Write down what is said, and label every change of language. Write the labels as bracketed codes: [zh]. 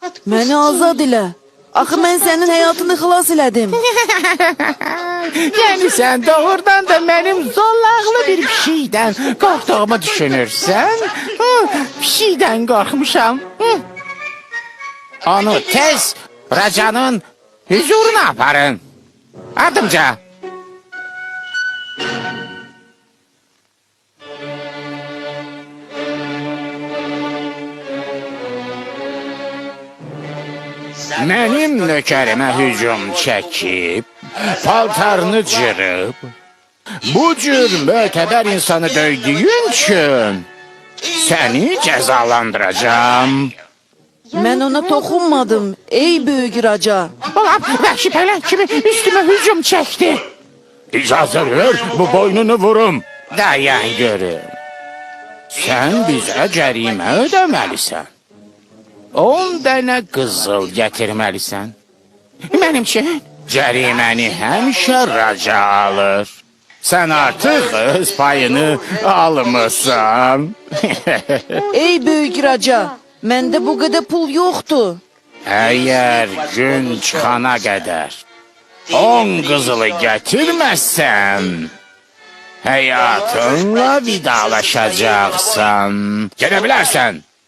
[az] Məni azad elə. Axı mən sənin həyatını xilas elədim. Yəni sən doğrudan da mənim zollaqlı bir pişikdən qorxduğumu düşünürsən? Pişikdən qorxmuşam. Onu tez Racanın huzuruna aparın. Ardımca. Mənim nökərimə hücum çəkib, paltarını cırıb, bu cür mötəbər insanı döydüyün üçün səni cəzalandıracağım. Mən ona toxunmadım, ey böyük Raca. Ulan, vəhşi pələk kimi üstümə hücum çəkdi. İcazə ver, bu boynunu vurum. Dayan görüm. Sən bizə cərimə ödəməlisən. 10 dənə qızıl gətirməlisən. Mənim üçün cəriməni həmişə Raca alır. Sən artıq öz payını almısan. Ey böyük Raca, məndə bu qədər pul yoxdur. Əgər gün çıxana qədər [tr] 10 kızılı getirmezsen hayatınla vidalaşacaksın. Gidebilirsin.